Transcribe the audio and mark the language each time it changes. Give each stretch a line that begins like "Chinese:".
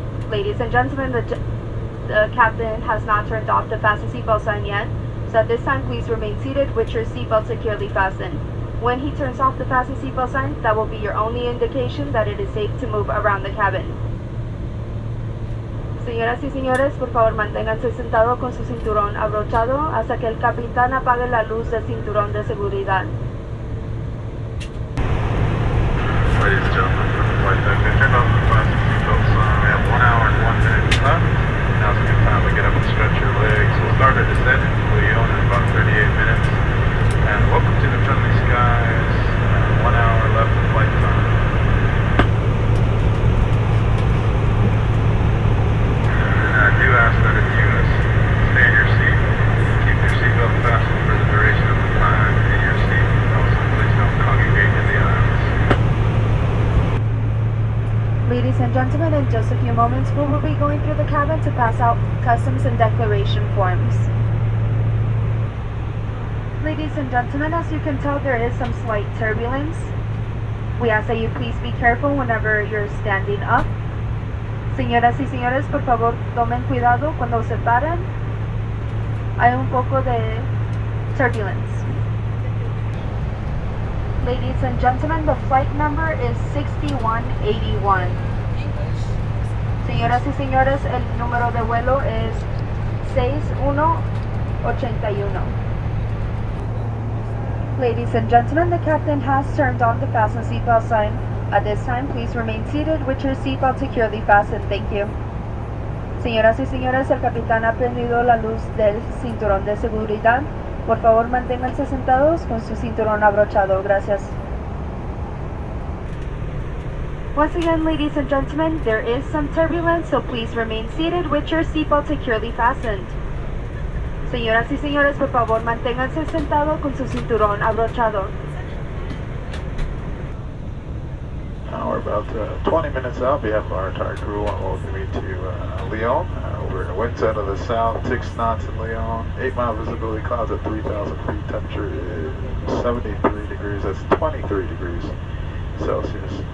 English: Ladies and gentlemen, the captain has not turned off the fasten seatbelt sign yet. So at this time, please remain seated with your seatbelt securely fastened. When he turns off the fasten seatbelt sign, that will be your only indication that it is safe to move around the cabin.
Spanish: Señoras y señores, por favor manténganse sentados con su cinturón abrochado hasta que el capitán apague la luz del cinturón de seguridad.
English: Ladies and gentlemen, for the flight deck, they turned off the fasten seatbelt sign. We have 1 hour and 1 minute left. Now's a good time to get up and stretch your legs. We'll start our descent into Leon in about 38 minutes. And welcome to the friendly skies. 1 hour left of flight time. And I do ask that if you stay in your seat, keep your seatbelt fastened for the duration of the time in your seat. Also, please don't congregate in the aisles. Ladies and gentlemen, in just a few moments, we will be going through the cabin to pass out customs and declaration forms. Ladies and gentlemen, as you can tell, there is some slight turbulence. We ask that you please be careful whenever you're standing up.
Spanish: Señoras y señores, por favor, tomen cuidado cuando se paren. Hay un poco de turbulence.
English: Ladies and gentlemen, the flight number is 6181.
Spanish: Señoras y señores, el número de vuelo es 6181.
English: Ladies and gentlemen, the captain has turned on the fasten seatbelt sign. At this time, please remain seated with your seatbelt securely fastened. Thank you.
Spanish: Señoras y señores, el capitán ha prendido la luz del cinturón de seguridad. Por favor, manténganse sentados con su cinturón abrochado. Gracias.
English: Once again, ladies and gentlemen, there is some turbulence, so please remain seated with your seatbelt securely fastened.
Spanish: Señoras y señores, por favor, manténganse sentados con su cinturón abrochado.
English: We're about 20 minutes out. On behalf of our entire crew, I want to welcome you to Leon. We're in a wind out of the south, 6 knots in Leon, 8-mile visibility, clouds at 3,000 feet, temperature is 73 degrees, that's 23 degrees Celsius.